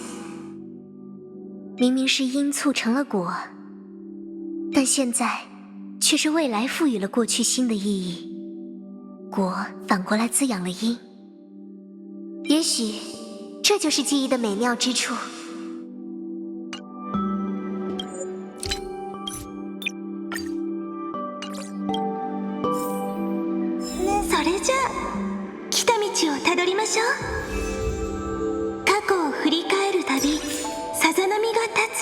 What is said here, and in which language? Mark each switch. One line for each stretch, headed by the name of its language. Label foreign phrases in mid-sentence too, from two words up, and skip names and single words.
Chinese: 明明是因促成了果，但现在却是未来赋予了过去新的意义，果反过来滋养了因。也许这就是记忆的美妙之处。
Japanese: それじゃあ来た道をたどりましょう。過去を振り返るたびさざ波が立つ。